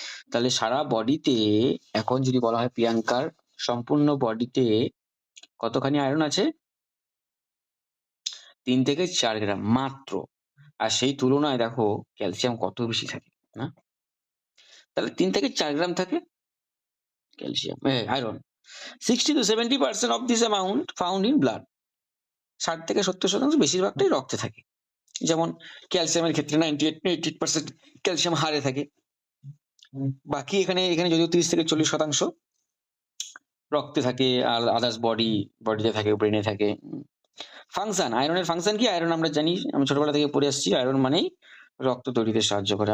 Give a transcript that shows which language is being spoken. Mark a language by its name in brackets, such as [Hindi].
[Bangla] তাহলে সারা বডিতে, এখন যদি বলা হয় প্রিয়াঙ্কার সম্পূর্ণ বডিতে কতখানি আয়রন আছে? 3 থেকে 4 গ্রাম মাত্র। আর সেই তুলনায় দেখো ক্যালসিয়াম কত বেশি থাকে না? তাহলে 3 থেকে 4 গ্রাম থাকে calcium, iron. [English] 60 to 70% of this amount found in blood, [Bangla] 60 থেকে 70% বেশিরভাগটাই রক্তে থাকে। যেমন ক্যালসিয়ামের ক্ষেত্রে 98% ক্যালসিয়াম হাড়ে থাকে, বাকি এখানে যদিও 30 থেকে 40% রক্তে থাকে, আর আদার্স বডিতে থাকে, ব্রেনে থাকে। ফাংশন, আয়রনের ফাংশন কি? আয়রন আমরা জানি, আমি ছোটবেলা থেকে পড়ে আসছি, আয়রন মানেই রক্ত তৈরিতে সাহায্য করে।